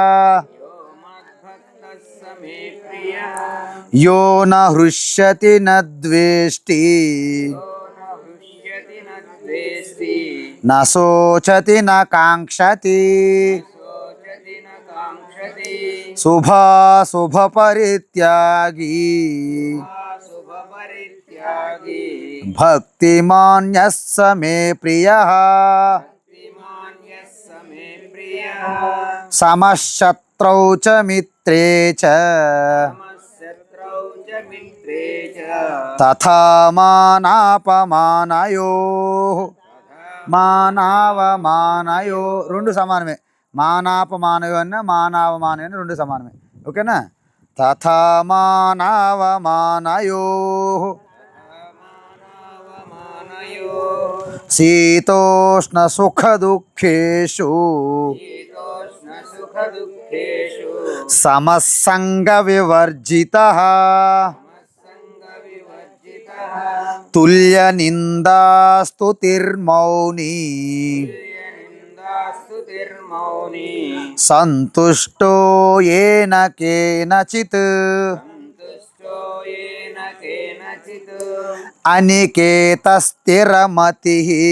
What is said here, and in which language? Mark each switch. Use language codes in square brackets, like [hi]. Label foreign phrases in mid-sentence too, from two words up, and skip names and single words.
[sa] यो न हृष्यति न द्वेष्टि न शोचति न काङ्क्षति शुभाशुभ परित्यागी भक्तिमान् यः स मे प्रियः समशत्रौ च मित्रे च तथा मानापमानयोः [te] మానవమానయో రెండు సమానమే మానాపమానయో అన్న మానవమానయో అన్న రెండు సమానమే ఓకేనా [sa] తథా మానవమానయో శీతోష్ణ సుఖ దుఃఖేషు సమస్సంగ వివర్జితః तुल्य निंदास्तुतिर्मौनी संतुष्टो येन केनचित् अनिकेतस्थिरमतिः